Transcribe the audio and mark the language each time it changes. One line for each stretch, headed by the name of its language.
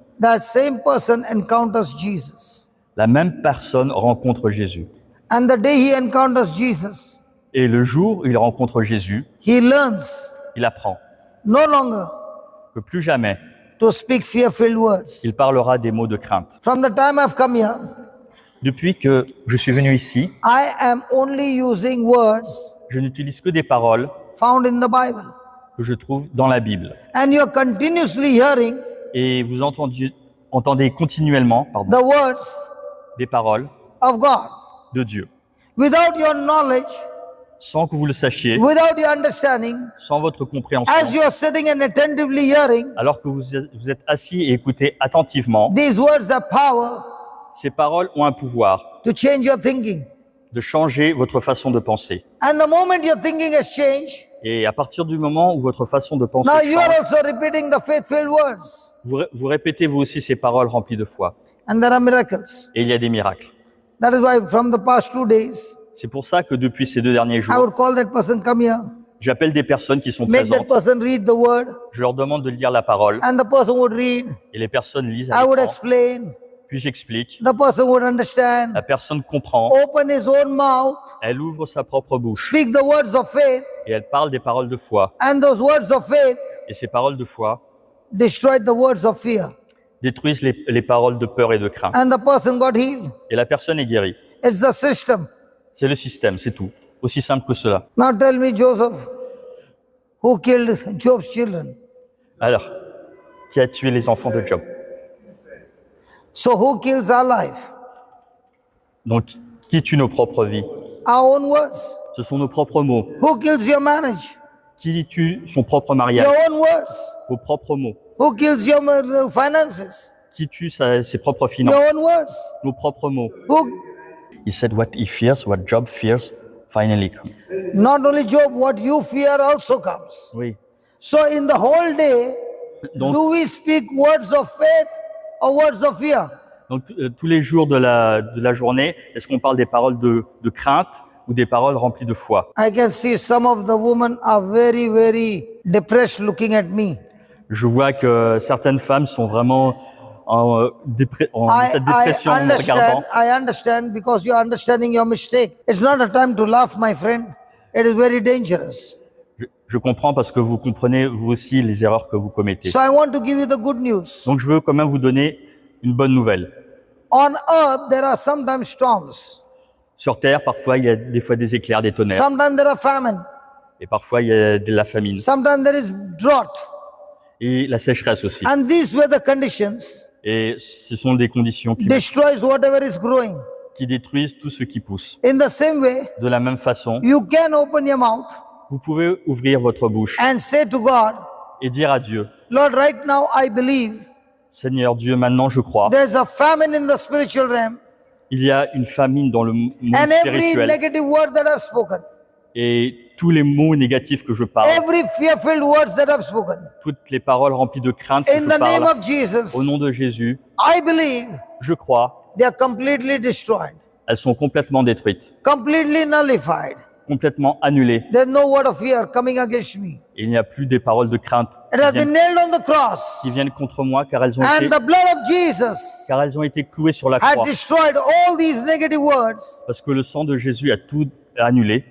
English: that same person encounters Jesus.
French: la même personne rencontre Jésus.
English: And the day he encounters Jesus,
French: Et le jour où il rencontre Jésus,
English: he learns
French: il apprend
English: no longer
French: que plus jamais
English: to speak fear-filled words.
French: il parlera des mots de crainte.
English: From the time I've come here,
French: Depuis que je suis venu ici,
English: I am only using words
French: je n'utilise que des paroles
English: found in the Bible.
French: que je trouve dans la Bible.
English: And you're continuously hearing
French: Et vous entendez continuellement
English: the words
French: des paroles
English: of God.
French: de Dieu.
English: Without your knowledge,
French: Sans que vous le sachiez,
English: without your understanding,
French: sans votre compréhension,
English: as you're sitting and attentively hearing,
French: alors que vous êtes assis et écoutez attentivement,
English: these words have power
French: ces paroles ont un pouvoir
English: to change your thinking.
French: de changer votre façon de penser.
English: And the moment your thinking has changed,
French: Et à partir du moment où votre façon de penser
English: now you are
French: change,
English: also repeating the faith-filled words.
French: vous répétez vous aussi ces paroles remplies de foi.
English: And there are miracles.
French: Et il y a des miracles.
English: That is why from the past 2 days,
French: C'est pour ça que depuis ces 2 derniers
English: I
French: jours,
English: would call that person, come here,
French: j'appelle des personnes qui sont
English: make that
French: présentes.
English: person read the word,
French: Je leur demande de lire la parole
English: and the person would read.
French: et les personnes lisent
English: I would
French: avec moi.
English: explain.
French: Puis j'explique.
English: The person would understand.
French: La personne comprend.
English: Open his own mouth,
French: Elle ouvre sa propre bouche
English: speak the words of faith,
French: et elle parle des paroles de foi.
English: and those words of faith
French: Et ces paroles de foi
English: destroy the words of fear.
French: détruisent les paroles de peur et de crainte.
English: And the person got healed.
French: Et la personne est guérie.
English: It's the system.
French: C'est le système, c'est tout. Aussi simple que cela.
English: Now tell me, Joseph, who killed Job's children?
French: Alors, qui a tué les enfants de Job?
English: So who kills our life?
French: Donc, qui tue nos propres vies?
English: Our own words.
French: Ce sont nos propres mots.
English: Who kills your marriage?
French: Qui tue son propre mariage?
English: Your own words.
French: Vos propres mots.
English: Who kills your finances?
French: Qui tue ses propres finances?
English: Your own words.
French: Nos propres mots.
English: Who, He said what he fears, what Job fears, finally comes. not only Job, what you fear also comes.
French: Oui.
English: So in the whole day,
French: Donc,
English: do we speak words of faith or words of fear?
French: donc tous les jours de la journée, est-ce qu'on parle des paroles de crainte ou des paroles remplies de foi?
English: I can see some of the women are very, very depressed looking at me.
French: Je vois que certaines femmes sont vraiment en état de dépression en me regardant.
English: I understand because you're understanding your mistake. It's not a time to laugh, my friend. It is very dangerous.
French: Je comprends parce que vous comprenez vous aussi les erreurs que vous commettez.
English: So I want to give you the good news.
French: Donc je veux quand même vous donner une bonne nouvelle.
English: On earth, there are sometimes storms.
French: Sur Terre, parfois il y a des fois des éclairs, des tonnerres,
English: Sometimes there are famine.
French: et parfois il y a de la famine
English: Sometimes there is drought.
French: et la sécheresse aussi.
English: And these were the conditions
French: Et ce sont des conditions climatiques
English: destroys whatever is growing.
French: qui détruisent tout ce qui pousse.
English: In the same way,
French: De la même façon,
English: you can open your mouth
French: vous pouvez ouvrir votre bouche
English: and say to God,
French: et dire à Dieu,
English: Lord, right now I believe
French: Seigneur Dieu, maintenant je crois,
English: there's a famine in the spiritual realm,
French: il y a une famine dans le monde
English: and every
French: spirituel
English: negative word that I've spoken,
French: et tous les mots négatifs que je parle,
English: every fear-filled words that I've spoken,
French: toutes les paroles remplies de crainte que
English: in
French: je
English: the name
French: parle,
English: of Jesus,
French: au nom de Jésus,
English: I believe
French: je crois,
English: they are completely destroyed,
French: elles sont complètement détruites,
English: completely nullified.
French: complètement annulées.
English: There's no word of fear coming against me.
French: Et il n'y a plus des paroles de crainte
English: It has been nailed on the cross,
French: qui viennent contre moi car elles ont
English: and
French: été,
English: the blood of Jesus
French: clouées sur la
English: had
French: croix.
English: destroyed all these negative words
French: Parce que le sang de Jésus a tout annulé,